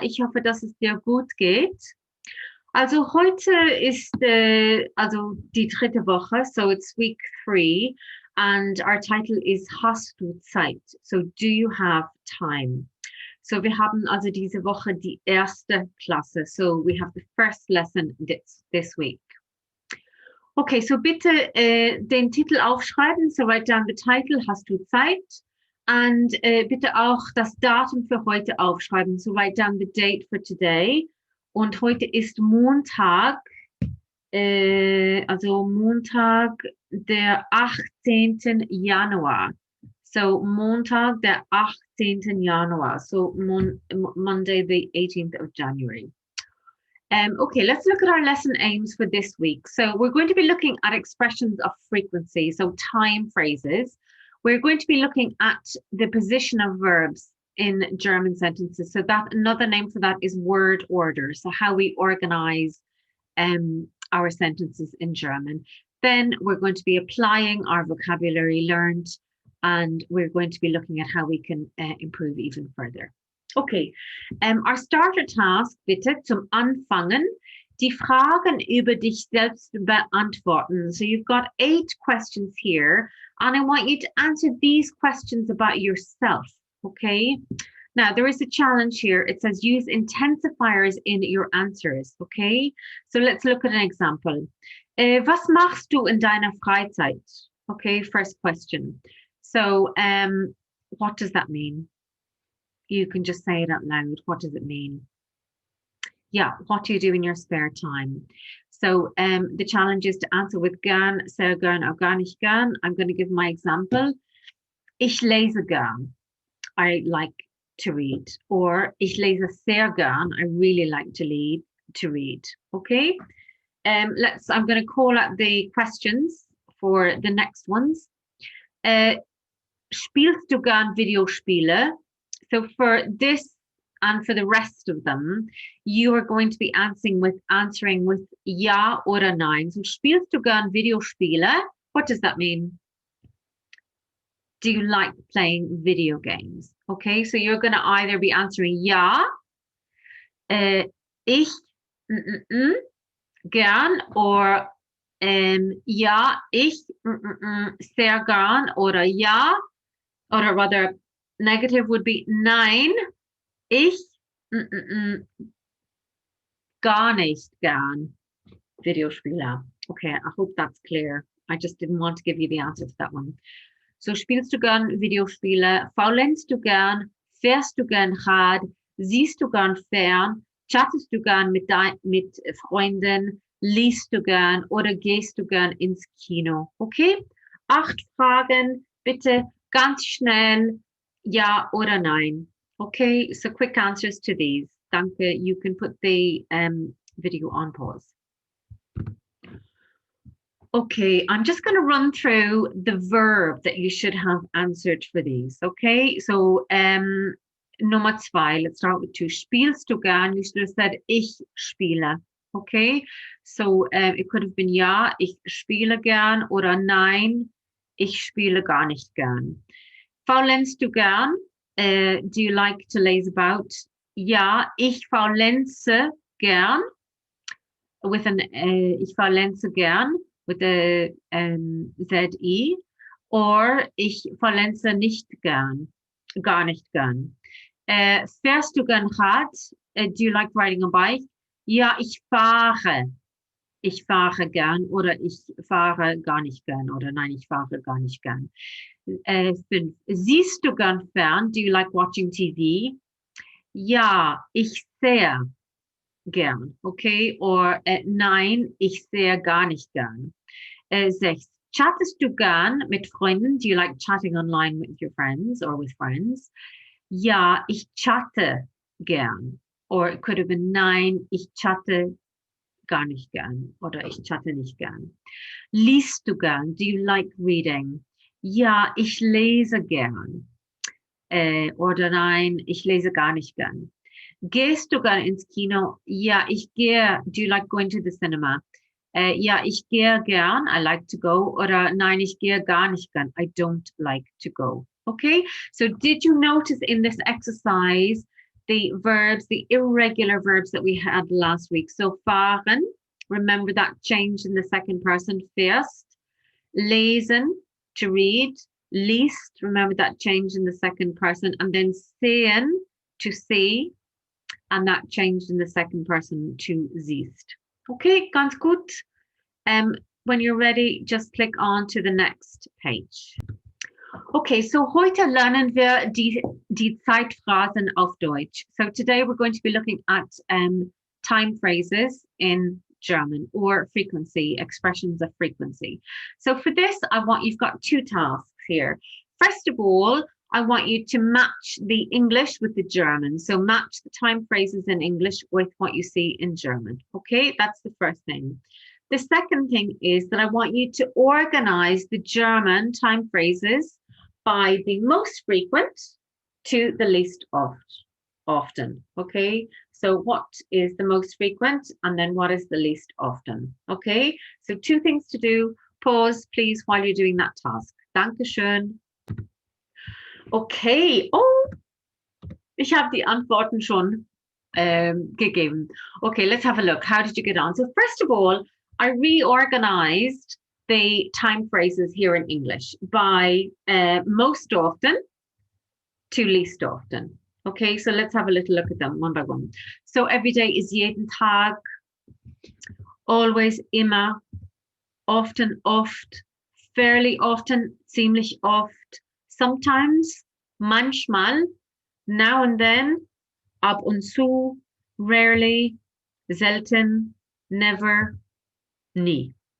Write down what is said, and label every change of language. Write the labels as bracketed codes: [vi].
[de] Ich hoffe, dass es dir gut geht. Also heute ist also die dritte Woche, [en] so it's week 3, and our title is [de] Hast du Zeit? [en] So do you have time? [de] So wir haben also diese Woche die erste Klasse. [en] So we have the first lesson this week. Okay, so [de] bitte den Titel aufschreiben. [en] So write down the title, Hast du Zeit? [de] Und bitte auch das Datum für heute aufschreiben. [en] So write down the date for today. [de] Und heute ist Montag, also Montag, der 18. Januar. So Montag, der 18. Januar. [en] So Monday, the 18th of January. Okay, let's look at our lesson aims for this week. So we're going to be looking at expressions of frequency, so time phrases. We're going to be looking at the position of verbs in German sentences. So that another name for that is word order. So how we organize our sentences in German. Then we're going to be applying our vocabulary learned, and we're going to be looking at how we can improve even further. [de] Okay, [en] our starter task [de] bitte zum Anfangen, die Fragen über dich selbst beantworten. [en] So you've got 8 questions here, and I want you to answer these questions about yourself, okay? Now, there is a challenge here. It says use intensifiers in your answers, okay? So let's look at an example. [de] Was machst du in deiner Freizeit? [en] Okay, first question. So what does that mean? You can just say it out loud. What does it mean? Yeah, what do you do in your spare time? So the challenge is to answer with gern, sehr gern, or gar nicht gern. I'm going to give my example. [de] Ich lese gern. [en] I like to read. Or [de] ich lese sehr gern. [en] I really like to read. Okay? I'm going to call out the questions for the next ones. [de] Spielst du gern Videospiele? [en] So for this and for the rest of them, you are going to be answering with ja oder nein. [de] So spielst du gern Videospiele? [en] What does that mean? Do you like playing video games? Okay, so you're going to either be answering [de] ja, ich gern, [en] or [de] ja, ich sehr gern, oder ja, [en] or rather negative would be [de] nein, ich gar nicht gern Videospiele. [en] Okay, I hope that's clear. I just didn't want to give you the answer to that one. [de] So spielst du gern Videospiele? Faulenzt du gern? Fährst du gern Rad? Siehst du gern fern? Chattest du gern mit Freunden? Liest du gern oder gehst du gern ins Kino? Okay? 8 Fragen, bitte ganz schnell. Ja oder nein. [en] Okay, so quick answers to these. Danke. You can put the video on pause. Okay, I'm just going to run through the verb that you should have answered for these. Okay, so Nummer 2, let's start with 2. [de] Spielst du gern? [en] You should have said ich spiele. Okay, so it could have been [de] ja, ich spiele gern, oder nein, ich spiele gar nicht gern. Faulenzt du gern? [en] Do you like to laze about? [de] Ja, ich faulenze gern. With an ich faulenze gern [en] with a ZE. [de] Or ich faulenze nicht gern. Gar nicht gern. Fährst du gern Rad? [en] Do you like riding a bike? [de] Ja, ich fahre. Ich fahre gern, oder ich fahre gar nicht gern, oder nein, ich fahre gar nicht gern. [en] 5. [de] Siehst du gern fern? [en] Do you like watching TV? [de] Ja, ich sehr gern. Okay, or nein, ich sehe gar nicht gern. 6. Chattest du gern mit Freunden? [en] Do you like chatting online with your friends or with friends? [de] Ja, ich chatte gern. [en] Or it could have been [de] nein, ich chatte gar nicht gern, oder ich chatte nicht gern. Liest du gern? [en] Do you like reading? [de] Ja, ich lese gern. Oder nein, ich lese gar nicht gern. Gehst du gern ins Kino? Ja, ich gehe. [en] Do you like going to the cinema? [de] Ja, ich gehe gern. [en] I like to go. [de] Oder nein, ich gehe gar nicht gern. [en] I don't like to go. Okay, so did you notice in this exercise the verbs, the irregular verbs that we had last week? So fahren, remember that change in the second person, fährst. Lesen, to read. Liest, remember that change in the second person. And then sehen, to see. And that changed in the second person to siehst. Okay, [de] ganz gut. [en] When you're ready, just click on to the next page. [de] Okay, so heute lernen wir die Zeitphrasen auf Deutsch. [en] So today we're going to be looking at time phrases in German, or frequency, expressions of frequency. So for this, you've got two tasks here. First of all, I want you to match the English with the German. So match the time phrases in English with what you see in German. Okay, that's the first thing. The second thing is that I want you to organize the German time phrases by the most frequent to the least often. Okay, so what is the most frequent and then what is the least often? Okay, so two things to do. Pause, please, while you're doing that task. [de] Dankeschön. Okay, oh, ich habe die Antworten schon gegeben. [en] Okay, let's have a look. How did you get on? So first of all, I reorganized the time phrases here in English by most often to least often. Okay, so let's have a little look at them one by one. So every day is jeden Tag, always, immer, often, oft, fairly often, ziemlich oft, sometimes, manchmal, now and then, ab und zu, rarely, selten, never, nie.